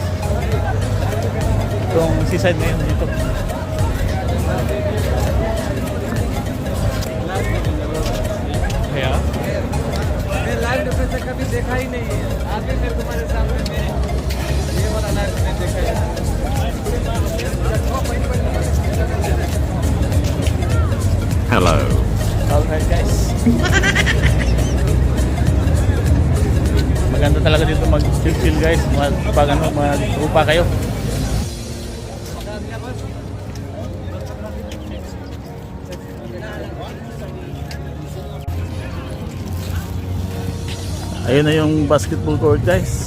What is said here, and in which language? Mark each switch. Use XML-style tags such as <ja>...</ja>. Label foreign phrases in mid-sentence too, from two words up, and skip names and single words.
<tl>Itong seaside ngayon dito. Yeah.</tl> <hi>मैं</hi> <en>live location</en> <hi>कभी देखा ही नहीं है। आगे फिर तुम्हारे सामने में ये वाला लाइव मैंने देखा है।</hi> <en>Hello. Alright guys.</en> <tl>Maganda talaga dito mag-chill guys. Pag mag-upa kayo. Ayun na yung basketball court guys.</tl>